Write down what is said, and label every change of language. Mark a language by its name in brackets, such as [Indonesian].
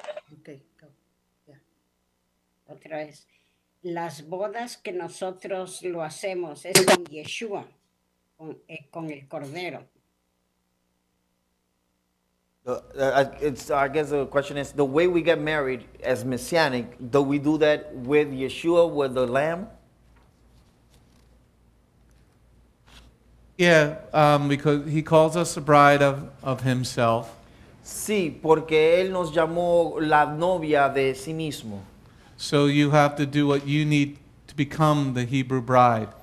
[English] Ok, go. [Spanish] Ya. Otra vez. Las bodas que nosotros lo hacemos es con Yeshua, con el Cordero. [English] I guess the question is, the way we get married as Messianic, do we do that with Yeshua, with the Lamb? Yeah, because he calls us the bride of himself. [Spanish] Sí, porque Él nos llamó la novia de sí mismo. [English] So you have to do what you need to become the Hebrew bride.